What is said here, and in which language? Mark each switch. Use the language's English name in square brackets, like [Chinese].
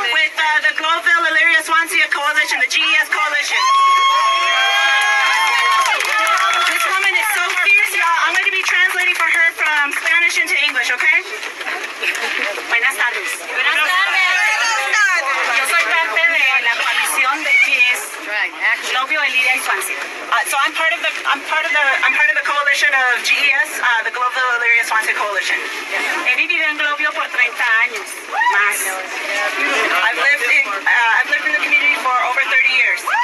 [English] coalition, the GES coalition. This woman is so fierce, y'all. I'm going to be translating for her from Spanish into English, okay? [Spanish] Buenas tardes. Buenas tardes. Yo soy parte de la coalición de GES, Globio, Elyria y Swansea. [English] So I'm part of the coalition of GES, the Globio, Elyria, Swansea coalition. [Spanish] He vivido en Globio por 30 años más. [English] I've lived in the community for over 30 years.